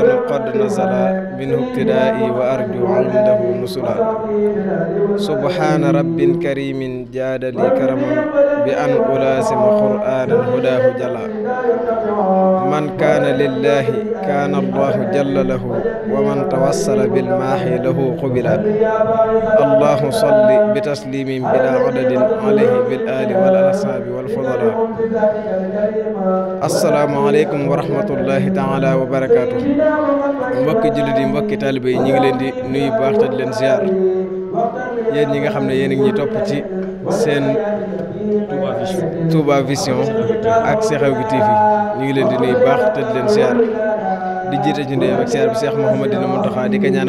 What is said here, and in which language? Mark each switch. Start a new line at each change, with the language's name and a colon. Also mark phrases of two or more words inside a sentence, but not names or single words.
Arabic: قد نزل منه ابتدائي وأرجو عنده نزلا سبحان رب كريم جاد لي كرما بأن ألازم قرآن هداه جلا من كان لله كان الله جل له ومن توسل بالماحي له قبلا الله صل بتسليم بلا عدد عليه بالآل والأصحاب والفضلاء السلام عليكم ورحمة الله تعالى وبركاته
Wolof: mbokki jullit yi mbokki taalibe yi ñu ngi leen di nuyu baax te di leen ziar yéen ñi nga xam ne yéen a ngi ñuy topp ci seen Touba Vision ak Xew gi TV ñu ngi leen di nuyu baax te di leen ziar di jiite ci ndeyam ak ziar bi Cheikh Mouhamadou Mountakha di ko ñaanal